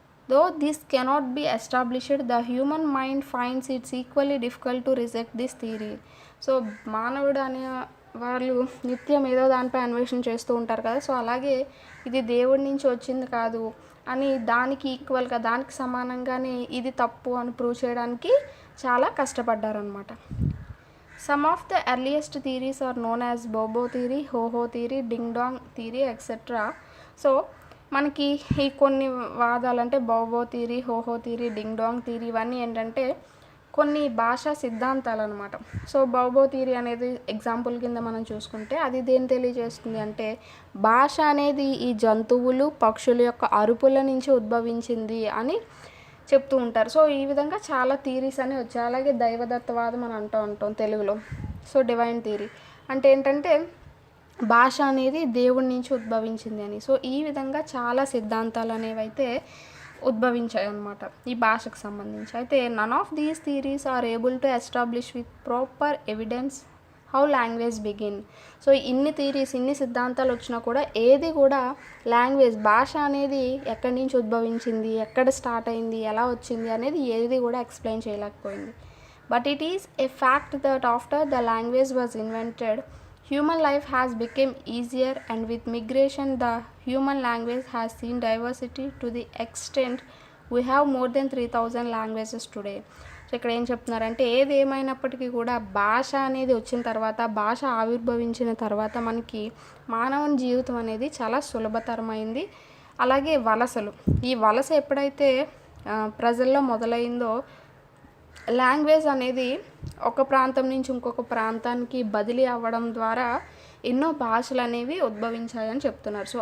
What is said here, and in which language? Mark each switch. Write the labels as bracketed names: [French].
[English] Though this cannot be established, the human mind finds its equally difficult to reject this theory. [Telugu] So మానవుడు అనే వాళ్ళు నిత్యం ఏదో దానిపై అన్వేషణ చేస్తూ ఉంటారు కదా. సో అలాగే ఇది దేవుడి నుంచి వచ్చింది కాదు అని దానికి ఈక్వల్గా దానికి సమానంగానే ఇది తప్పు అని ప్రూవ్ చేయడానికి చాలా కష్టపడ్డారనమాట. [English] Some of the earliest theories are known as Bobo theory, Ho-Ho theory, Ding Dong theory, etc. [Telugu] So మనకి ఈ కొన్ని వాదాలంటే బోబో theory, హోహో theory, ding dong theory ఇవన్నీ ఏంటంటే కొన్ని భాషా సిద్ధాంతాలు అనమాట. సో బోబో థియరీ అనేది ఎగ్జాంపుల్ కింద మనం చూసుకుంటే అది దేని తెలియజేస్తుంది అంటే భాష అనేది ఈ జంతువులు పక్షుల యొక్క అరుపుల నుంచి ఉద్భవించింది అని చెప్తూ ఉంటారు. సో ఈ విధంగా చాలా థియరీస్ అని వచ్చాయి. అలాగే దైవదత్తవాదం అని అంటూ ఉంటాం తెలుగులో. సో డివైన్ థియరీ అంటే ఏంటంటే భాష అనేది దేవుడి నుంచి ఉద్భవించింది అని. సో ఈ విధంగా చాలా సిద్ధాంతాలు అనేవి అయితే ఉద్భవించాయి అన్నమాట ఈ భాషకు సంబంధించి. [English] అయితే none of these theories are able to establish with proper evidence how language begin. [Telugu] So ఇన్ని సిద్ధాంతాలు వచ్చినా కూడా ఏది కూడా లాంగ్వేజ్ భాష అనేది ఎక్కడి నుంచి ఉద్భవించింది, ఎక్కడ స్టార్ట్ అయింది, ఎలా వచ్చింది అనేది ఏది కూడా ఎక్స్ప్లెయిన్ చేయలేకపోయింది. [English] But it is a fact that after the language was invented Human life has become easier, and with migration, the human language has seen diversity to the extent we have more than 3,000 languages today. [Telugu] So ఇక్కడ ఏం చెప్తున్నారంటే ఏది ఏమైనప్పటికీ కూడా భాష అనేది వచ్చిన తర్వాత, భాష ఆవిర్భవించిన తర్వాత మనకి మానవుని జీవితం అనేది చాలా సులభతరమైంది. అలాగే వలసలు, ఈ వలస ఎప్పుడైతే ప్రజల్లో మొదలైందో లాంగ్వేజ్ అనేది ఒక ప్రాంతం నుంచి ఇంకొక ప్రాంతానికి బదిలీ అవ్వడం ద్వారా ఎన్నో భాషలు అనేవి ఉద్భవించాయని చెప్తున్నారు.